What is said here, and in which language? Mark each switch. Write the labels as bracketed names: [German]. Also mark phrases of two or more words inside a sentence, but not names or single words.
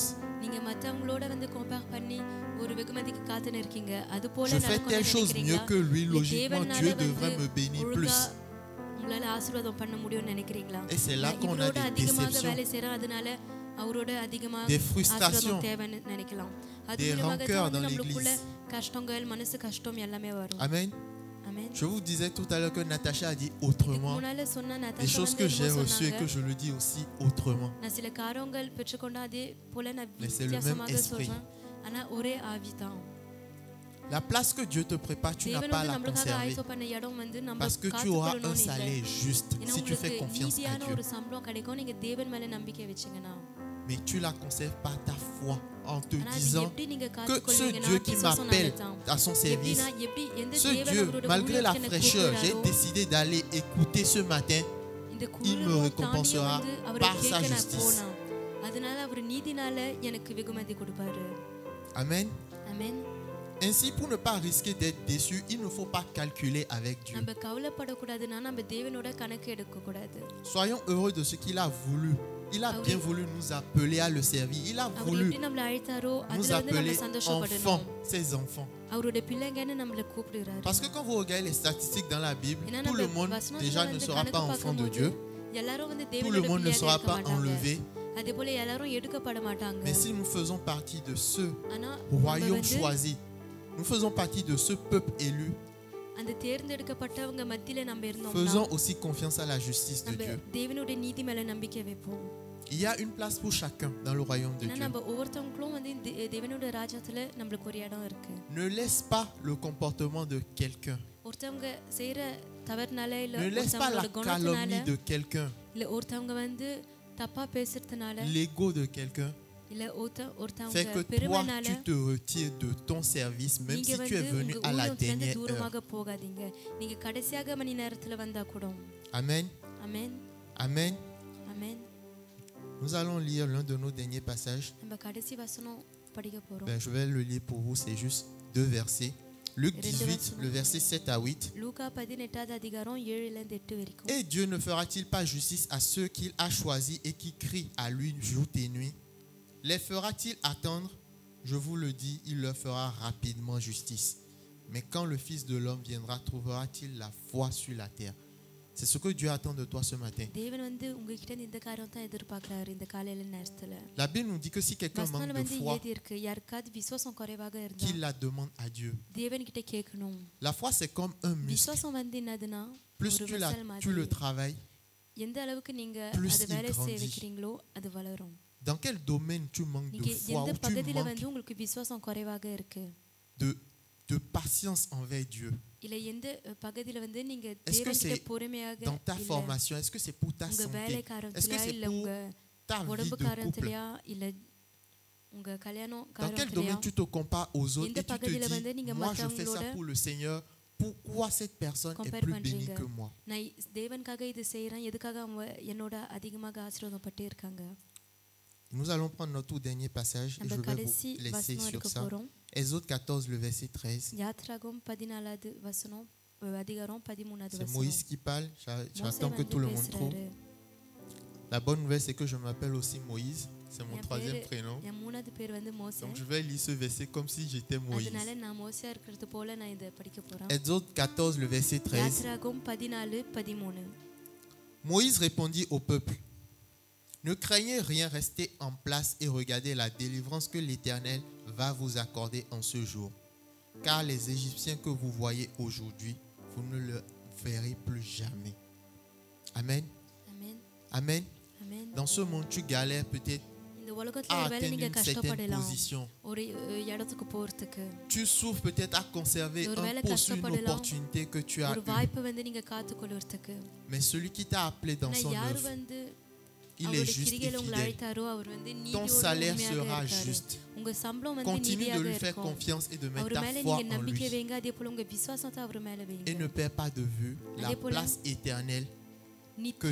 [Tamil] நீங்க மத்தவங்களோட வந்து கம்பேர் பண்ணி ஒரு வெகுமதிக்கு காத்துன்னு இருக்கீங்க. அது போல [French] Je fais telle chose mieux que lui, logiquement Dieu devrait me bénir plus. [Tamil] உங்களால ஆசீர்வாதம் பண்ண முடியும்னு நினைக்கிறீங்களா? [French] Et c'est là qu'on a [Tamil] இவரோட [French] des [Tamil] அதிகமாக [French] déceptions, [Tamil] வேலை செய்றோம், அதனால அவரோட அதிகமாக [French] des frustrations, [Tamil] ஆசீர்வாதம் தேவைன்னு நினைக்கலாம். அது [French] des [Tamil] மூலமாக [French] rancœurs [Tamil] தான் [French] dans [Tamil] நம்மளுக்குள்ள [French] l'église. [Tamil] கஷ்டங்கள், மனசு கஷ்டம் எல்லாமே வரும். [French] Amen. [Tamil] ஆமென். [French] Je vous disais tout à l'heure que Natacha a dit [Tamil] இதுக்கு [French] autrement. [Tamil] முன்னால சொன்ன [French] Des [Tamil] நதாஷா [French] choses [Tamil] வந்து [French] que j'ai [Tamil] என்னமோ [French] reçues et que [Tamil] சொன்னாங்க. [French] je le dis aussi autrement. [Tamil] நான் சில காரியங்கள் பெற்றுக்கொண்ட அதே போல நான் [French] Mais c'est le même [Tamil] வித்தியாசமாக [French] esprit. [Tamil] சொல்றேன். ஆனா ஒரே ஆவிதான். [French] La place que Dieu te prépare, tu n'as [Tamil] தேவன் [French] pas à [Tamil] வந்து [French] la [Tamil] நம்மளுக்காக [French] conserver. [Tamil] ஆயத்தம் பண்ண இடம் வந்து நம்ம [French] Parce que tu auras un [Tamil] காத்துக்கொள்ளணும்னு இல்லை. [French] salaire juste [Tamil] ஏன்னா [French] si tu fais [Tamil] உங்களுக்கு [French] confiance à [Tamil] நீதியான [French] Dieu. [Tamil] ஒரு சம்பளம் கிடைக்கும் நீங்க தேவன் மேல நம்பிக்கை வச்சீங்கன்னா. [French] Mais tu la conserves par ta foi en te [Tamil] ஆனா அது [French] disant [Tamil] எப்படி நீங்க [French] que ce [Tamil] காத்துக்கொள்வீங்கன்னா [French] Dieu qui [Tamil] பிசாசு [French] m'appelle [Tamil] சொன்னால்தான். [French] à son service, [Tamil] எப்படின்னா எப்படி எந்த [French] ce [Tamil] தேவன் [French] Dieu, [Tamil] அவரோட [French] malgré la [Tamil] ஊழியத்துக்கு என்னை [French] fraîcheur, j'ai [Tamil] கூப்பிடுறாரோ, [French] décidé d'aller écouter ce matin. [Tamil] இந்த [French] il me [Tamil] குளிரும் [French] récompensera [Tamil] தாண்டியும் வந்து அவரை [French] par sa [Tamil] கேட்க நான் [French] justice. [Tamil] போனா அதனால அவர் நீதினால எனக்கு வெகுமதி கொடுப்பாரு. [French] Amen. [Tamil] ஆமென். [French] Ainsi, pour ne pas risquer d'être déçu, il ne faut pas calculer avec Dieu. [Tamil] நம்ம கவலைப்படக்கூடாதுன்னா நம்ம தேவனோட கணக்கு எடுக்க கூடாது. [French] Soyons heureux de ce qu'il a voulu. Il a bien voulu nous appeler à le servir. Il a [Tamil] அவர் [French] voulu [Tamil] எப்படி நம்மள அழைத்தாரோ [French] nous [Tamil] அதுல வந்து நம்ம [French] appeler [Tamil] சந்தோஷப்படணும். [French] enfants, ses enfants. [Tamil] அவருடைய பிள்ளைங்கன்னு நம்மள கூப்பிடுறாரு. [French] Parce que quand vous regardez les statistiques dans la Bible, [Tamil] ஏன்னா [French] tout le [Tamil] நம்ம [French] monde [Tamil] வசனத்துல [French] déjà ne [Tamil] வந்து [French] sera [Tamil] கணக்கு [French] pas enfant de [Tamil] பார்க்கும்போது [French] Dieu. [Tamil] எல்லாரும் வந்து [French] Tout le [Tamil] தேவனோட [French] monde ne [Tamil] பிள்ளையா [French] sera [Tamil] இருக்க [French] pas [Tamil] மாட்டாங்க. [French] enlevé. [Tamil] அதே போல எல்லாரும் எடுக்கப்பட மாட்டாங்க. [French] Mais si nous faisons partie de ce [Tamil] ஆனா [French] royaume choisi, nous faisons partie de ce peuple élu, [Tamil] அந்த தேர்ந்தெடுக்கப்பட்டவங்க மத்தியில நம்ம இருந்தோம்னா [French] faisons aussi confiance à la justice de [Tamil] நம்ம [French] Dieu. [Tamil] தேவனுடைய நீதி மேல நம்பிக்கை வைப்போம். [French] Il y a une place pour chacun dans le royaume de Dieu. [Tamil] நம்ம ஒவ்வொருத்தவங்களும் வந்து தேவனுடைய ராஜ்யத்துல நமக்கு ஒரு இடம் இருக்கு. [French] Ne laisse pas le comportement de quelqu'un. [Tamil] ஒருத்தவங்க செய்யற தவறுனால இல்ல [French] Ne laisse pas la [Tamil] ஒருத்தவங்களோட குணத்தினால [French] calomnie de quelqu'un, [Tamil] இல்ல ஒருத்தவங்க வந்து தப்பா பேசுறதுனால [French] l'ego de quelqu'un, [Tamil] இல்ல [French] fait [Tamil] ஒருத்தவங்க [French] que toi, [Tamil] பெருமைனால [French] tu te retires de ton service, même [Tamil] நீங்க [French] si tu es [Tamil] வந்து [French] venu [Tamil] உங்க [French] à la [Tamil] ஊழியத்துல இருந்து [French] dernière heure. [Tamil] தூரமாக போகாதீங்க. நீங்க கடைசியாக மணி நேரத்துல வந்தா கூட. [French] Amen. [Tamil] ஆமென். [French] Amen. [Tamil] ஆமென். [French] Nous allons lire l'un de nos derniers passages. [Tamil] நம்ம கடைசி வசனம் படிக்க போறோம். [French] Ben, je vais le lire pour vous, c'est juste 2 versets. Luc 18, le verset 7 à 8. [Tamil] லூக்கா 18வது அதிகாரம் 7 ல இருந்து 8 வரைக்கும். [French] Et Dieu ne fera-t-il pas justice à ceux qu'il a choisis et qui crient à lui jour et nuit? Les fera-t-il attendre? Je vous le dis, il leur fera rapidement justice. Mais quand le Fils de l'homme viendra, trouvera-t-il la foi sur la terre? C'est ce que Dieu attend de toi ce matin. [Tamil] தேவன் வந்து உங்ககிட்ட இந்த காரியம் தான் எதிர்பார்க்கறாரு இந்த காலையில நேரத்துல. [French] La Bible nous dit que si quelqu'un manque [Tamil] வசனம் [French] de [Tamil] வந்து [French] foi, [Tamil] ஏதி இருக்கு. யாருக்காவது விசுவாசம் குறைவாக இருந்தா [French] qu'il la demande à Dieu. [Tamil] தேவன் கிட்ட கேட்கணும். [French] La foi, c'est comme un muscle. [Tamil] விசுவாசம் வந்து என்னதுன்னா [French] Plus [Tamil] ஒரு [French] tu [Tamil] மசில் மாதிரி. [French] le travailles, [Tamil] எந்த அளவுக்கு நீங்க [French] plus [Tamil] அது [French] il [Tamil] வேலை செய்ய [French] grandit. [Tamil] வைக்கிறீங்களோ அது வளரும். [French] dans quel domaine tu manques [Tamil] நீங்க [French] de foi [Tamil] எந்த [French] ou tu [Tamil] பகுதியில [French] manques [Tamil] வந்து உங்களுக்கு விசுவாசம் குறைவாக இருக்கு [French] de patience envers Dieu? [Tamil] இல்ல எந்த பகுதியில வந்து நீங்க [French] Est-ce que [Tamil] தேவன் கிட்ட [French] c'est [Tamil] பொறுமையாக [French] dans ta [Tamil] இல்ல [French] formation? Est-ce que c'est pour ta [Tamil] உங்க வேலை [French] santé? Est-ce que [Tamil] காரியத்திலயா [French] c'est [Tamil] இல்ல [French] pour [Tamil] உங்க [French] ta vie [Tamil] உடம்பு [French] de couple? [Tamil] காரியத்திலயா இல்ல உங்க கல்யாணம் [French] Dans quel [Tamil] காரியத்திலயா [French] domaine tu te compares aux autres [Tamil] எந்த [French] et tu [Tamil] பகுதியில [French] te [Tamil] வந்து நீங்க [French] dis, moi je fais ça [Tamil] மத்தவங்களோட [French] pour le Seigneur, pourquoi cette personne est [Tamil] compare [French] plus bénie [Tamil] பண்றீங்க? [French] que moi? [Tamil] நான் தேவனுக்காக இது செய்றேன் எதுக்காக அவங்க என்னோட அதிகமாக ஆசீர்வாதப்பட்டு இருக்காங்க. [French] Nous allons prendre notre tout dernier passage et [Tamil] நம்ம [French] je vais [Tamil] கடைசி [French] vous laisser [Tamil] வசனம் [French] sur [Tamil] எடுக்க [French] ça. [Tamil] போறோம். [French] Exode 14, le verset 13. [Tamil] யாத்ராகமம் 14வது வசனம் அதிகாரம் 13வது [French] C'est [Tamil] வசனம். [French] Moïse qui parle. [Tamil] மோசே [French] J'attends que [Tamil] வந்து [French] tout le monde trouve. [Tamil] பேசுறாரு. [French] La bonne nouvelle, c'est que je m'appelle aussi Moïse. C'est mon [Tamil] என் [French] troisième [Tamil] பேரு- [French] prénom. [Tamil] என் மூணாவது பேர் வந்து மோசே. [French] Donc je vais lire ce verset comme si j'étais Moïse. [Tamil] அதனால நான் மோசேயா இருக்கிறது போல நான் இத படிக்க போறேன். [French] Exode 14, le verset 13. [Tamil] யாத்ராகமம் 14:13. [French] Moïse répondit au peuple, ne craignez rien, restez en place et regardez la délivrance que l'Éternel va vous accorder en ce jour. Car les Égyptiens que vous voyez aujourd'hui, vous ne le verrez plus jamais. Amen. [Tamil] ஆமென். [French] Amen. [Tamil] ஆமென். [French] Dans ce monde, tu galères peut-être [Tamil] இந்த உலகத்துல [French] à [Tamil] ஒருவேளை [French] atteindre [Tamil] நீங்க [French] une certaine [Tamil] கஷ்டப்படலாம் [French] position. [Tamil] ஒரு இடத்துக்கு போறதுக்கு. [French] Tu souffres peut-être à conserver [Tamil] ஒரு [French] un [Tamil] வேளை [French] poste, une [Tamil] கஷ்டப்படலாம். [French] opportunité que tu as [Tamil] ஒரு [French] eue. [Tamil] வாய்ப்பை வந்து நீங்க காத்துக்கொள்றதுக்கு. [French] Mais celui qui t'a appelé dans [Tamil] ஆனா [French] son [Tamil] யார் [French] œuvre, [Tamil] வந்து [French] il est [Tamil] அவருடைய [French] juste et [Tamil] கிரிகையில உங்களை [French] fidèle. [Tamil] அழைத்தாரோ அவர் வந்து [French] Ton [Tamil] நீதியோடு [French] salaire [Tamil] உண்மையாக [French] sera [Tamil] இருக்காரு. [French] juste. [Tamil] உங்க சம்பளம் வந்து [French] Continue de [Tamil] நீதியாக [French] lui faire [Tamil] இருக்கும். [French] confiance et de mettre [Tamil] அவர் [French] ta [Tamil] மேல [French] foi [Tamil] நீங்க [French] en [Tamil] நம்பிக்கை [French] lui. [Tamil] வைங்க அதே போல உங்க விசுவாசத்தை அவர் மேல [French] Et [Tamil] வைங்க. [French] ne perds pas de vue la [Tamil] அதே போல. [French] place éternelle que